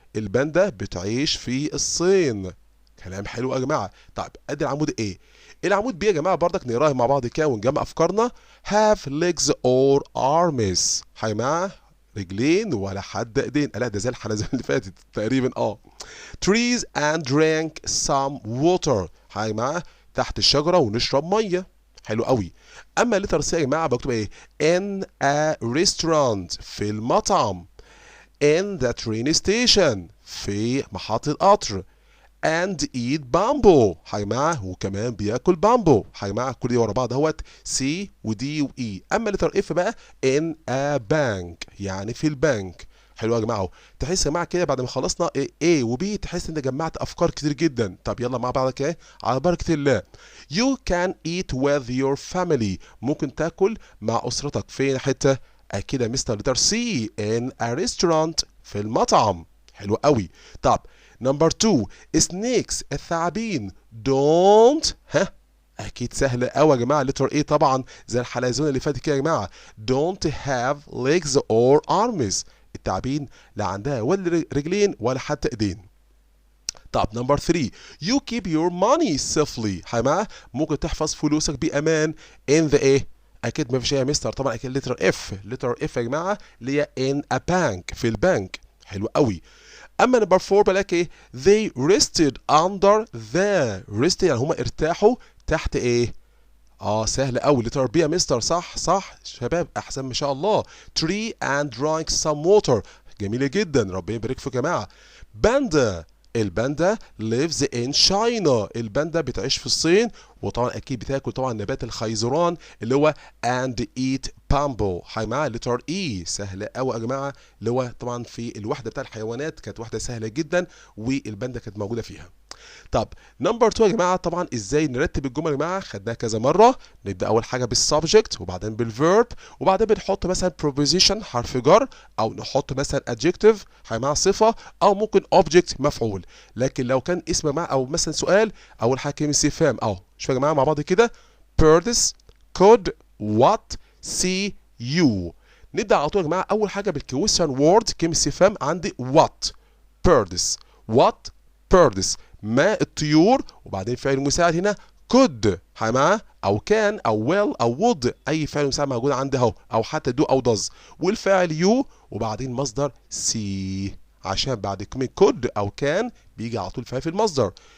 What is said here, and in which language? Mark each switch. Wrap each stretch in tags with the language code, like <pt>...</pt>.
<ar>الباندا بتعيش في الصين. كلام حلو يا جماعه. طيب ادي العمود ايه؟ العمود بي يا جماعه برضك نقراها مع بعض كده ونجمع افكارنا.</ar> <en>have legs or arms.</en> <ar>يا جماعه رجلين ولا حد ايدين. لا ده زي الحلقه اللي فاتت تقريبا.</ar> <en>trees and drink some water.</en> <ar>يا جماعه تحت الشجره ونشرب ميه. حلو قوي. اما لتر سي يا جماعه بكتب ايه؟</ar> <en>in a restaurant</en> <ar>في المطعم.</ar> <en>in the train station</en> <ar>في محطة قطر.</ar> <en>and eat bamboo.</en> <ar>يا جماعة وكمان بياكل بامبو. يا جماعة كل دي ورا بعض اهوت سي ودي واي. اما لتر اف بقى</ar> <en>in a bank</en> <ar>يعني في البنك. حلو يا جماعه اهو. تحس يا جماعه كده بعد ما خلصنا A و B تحس ان جمعت افكار كتير جدا. طب يلا مع بعض كده على بركه الله.</ar> <en>You can eat with your family.</en> <ar>ممكن تاكل مع اسرتك فين حته؟ اكيد يا مستر لتر سي</ar> <en>in a restaurant</en> <ar>في المطعم. حلو قوي. طب نمبر 2 snakes الثعابين don't اكيد سهله قوي يا جماعه. لتر ايه طبعا زي الحلزون اللي فاتت كده يا جماعه.</ar> <en>don't have legs or arms.</en> <ar>التعابين لا عندها ولا رجلين ولا حتى ايدين.</ar> <en>طب number 3 you keep your money safely.</en> <ar>يا جماعه ممكن تحفظ فلوسك بامان in the ايه؟ اكيد ما فيش يا مستر طبعا اكيد لتر اف. لتر اف يا جماعه اللي هي</ar> <en>in a bank</en> <ar>في البنك. حلو قوي. اما نمبر 4 بلاك ايه؟</ar> <en>they rested under the rest</en> <ar>يعني هم ارتاحوا تحت ايه؟ سهل قوي. لتر بي يا مستر. صح شباب احسن ما شاء الله.</ar> <en>tree and drank some water.</en> <ar>جميله جدا ربنا يبارك فيك يا جماعه.</ar> <en>Panda الباندا lives in China.</en> <ar>الباندا بتعيش في الصين وطبعا اكيد بتاكل طبعا نبات الخيزران اللي هو</ar> <en>and eat bamboo.</en> <ar>هاي معاه لتر اي سهله قوي يا جماعه اللي هو طبعا في الوحده بتاع الحيوانات كانت وحده سهله جدا والباندا كانت موجوده فيها. طب نمبر 2 يا جماعه طبعا ازاي نرتب الجمل يا جماعه خدناها كذا مره. نبدا اول حاجه بالسبجكت وبعدين بالفيرب وبعدين بنحط مثلا preposition حرف جر او نحط مثلا adjective مع صفه او ممكن object مفعول. لكن لو كان اسم يا جماعه او مثلا سؤال اول حاجه كلمه استفهام شوفوا يا جماعه مع بعض كده.</ar> <en>birds could what see you.</en> <ar>نبدا على طول يا جماعه اول حاجه بالكويشن وورد كلمه استفهام عندي</ar> <en>what birds what birds</en> <ar>ما الطيور وبعدين فعل مساعد هنا could معاه او كان او will او would اي فعل مساعد موجود عندي اهو او حتى do او does والفاعل you وبعدين مصدر see عشان بعد كلمه could او كان بيجي على طول فعل في المصدر.</ar>